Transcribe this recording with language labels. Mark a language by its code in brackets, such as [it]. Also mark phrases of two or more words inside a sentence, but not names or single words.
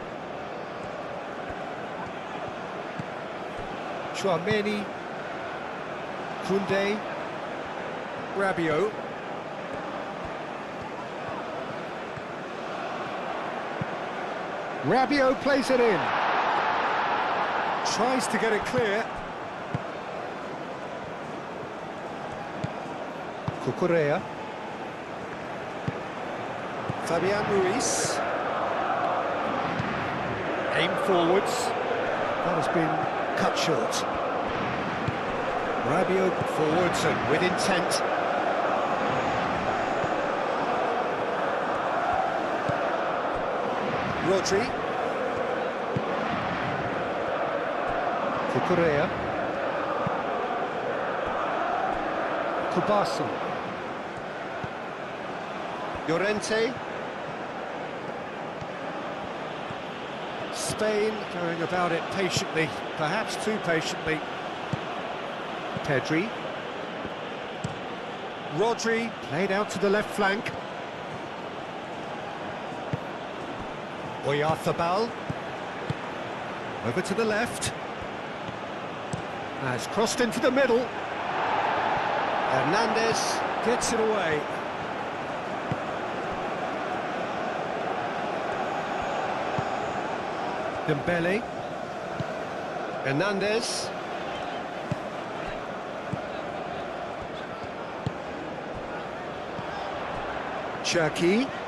[en] Tchouaméni. Koundé. Rabiot. Rabiot plays it in. Tries to get it clear. Cucurella. Fabian Ruiz. Aim forwards. That has been cut short. Rabiot forwards and with intent. Rodri. Cucurella. Kubasi. Llorente. Spain going about it patiently, perhaps too patiently. Pedri. Rodri played out to the left flank. Oyarzabal. Over to the left. Has crossed into the middle. Hernandez gets it away. Dembele. Hernandez. Cherki.